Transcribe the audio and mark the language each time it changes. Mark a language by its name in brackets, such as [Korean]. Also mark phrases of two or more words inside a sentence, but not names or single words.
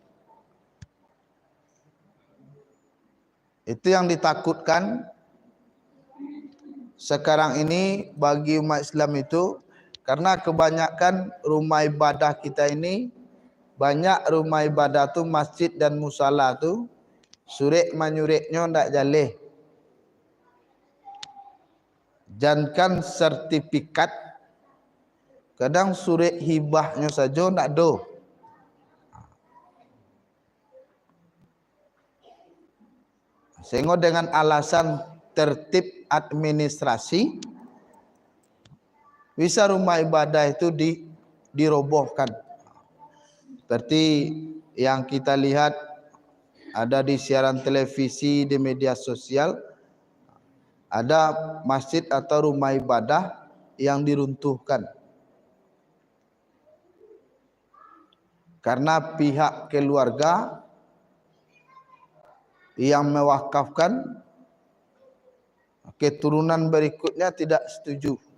[Indonesian] Itu yang ditakutkan sekarang ini bagi umat Islam itu, karena kebanyakan rumah ibadah kita ini, banyak rumah ibadah tu masjid dan musala tu [Minangkabau] surik manyureknya ndak jaleh. [Indonesian] Jangan sertifikat, kadang surik hibahnya saja [Minangkabau] ndak do. [Indonesian] Sehingga dengan alasan tertib administrasi bisa rumah ibadah itu dirobohkan. Seperti yang kita lihat ada di siaran televisi, di media sosial, ada masjid atau rumah ibadah yang diruntuhkan karena pihak keluarga yang mewakafkan keturunan berikutnya tidak setuju.